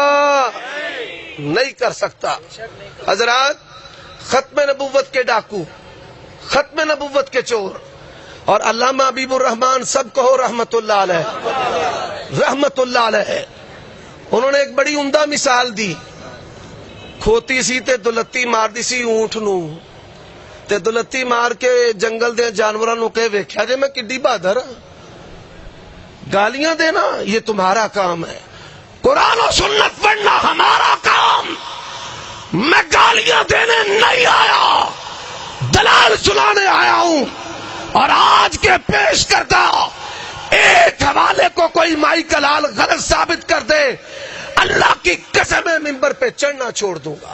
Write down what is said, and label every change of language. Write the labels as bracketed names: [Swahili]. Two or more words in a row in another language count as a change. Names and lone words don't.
[Urdu] نہیں کر سکتا. حضرات، ختم نبوت کے ڈاکو، ختم نبوت کے چور اور علامہ حبیب الرحمان سب کہو [Arabic] رحمت اللہ علیہ، رحمت اللہ علیہ، [Urdu] انہوں نے ایک بڑی عمدہ مثال دی. [Punjabi] کھوتی سی تے دلتی مار دی سی اونٹ نو، تے دلتی مار کے جنگل دے جانوراں نو کہ ویکھیا جے میں کڈی بہادر ہاں. [Urdu] گالیاں دینا یہ تمہارا کام ہے، قرآن و سنت پڑھنا ہمارا کام. میں گالیاں دینے نہیں آیا، دلال سنانے آیا ہوں. اور آج کے پیش کردہ ایک حوالے کو کوئی مائی کلال غلط ثابت کر دے، اللہ کی قسم ممبر پہ چڑھنا چھوڑ دوں گا.